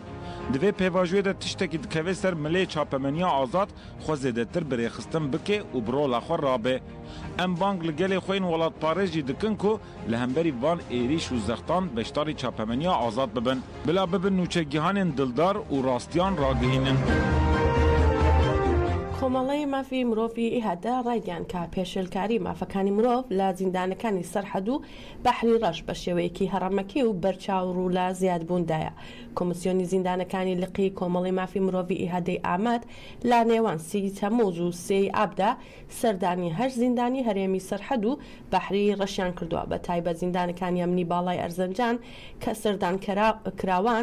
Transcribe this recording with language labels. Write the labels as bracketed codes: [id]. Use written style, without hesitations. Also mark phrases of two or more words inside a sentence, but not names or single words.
[ku] Divê pêvajiyê de tiştekî dikeve ser milê çapemeniya azad xwe zêdetir birêxistin bike û bi rola xwe rabe. Em bang li gelê xwe yên welatparêz jî dikin ku li hemberî van êrîş û zextan beşdarî çapemeniya azad bibin. Bila bibin nûçegihanên dildar û rastiyan ragihînin. [ckb] کۆمەڵەی مافی مرۆڤی ئیهادا ڕایگەیان کە پێشێلکاری مافەکانی مرۆڤ لە زیندانەکانی سەرحەد و بەحری ڕەش بە شێوەیەکی هەڕەمەکی و بەرچاو ڕوو لە زیادبووندایە. کۆمسیۆنی زیندانەکانی لقی کۆمەڵی مافی مرۆڤی ئیهادەی ئاماد لە نێوان 30 تەمموز و 3 ئابدا سەردانی 8 زیندانی هەرێمی سەرحەد و بەحری ڕەشیان کردووە، بە تایبەت زیندانەکانی ئەمنی باڵای ئەرزەنجان کە سەردان کراوان.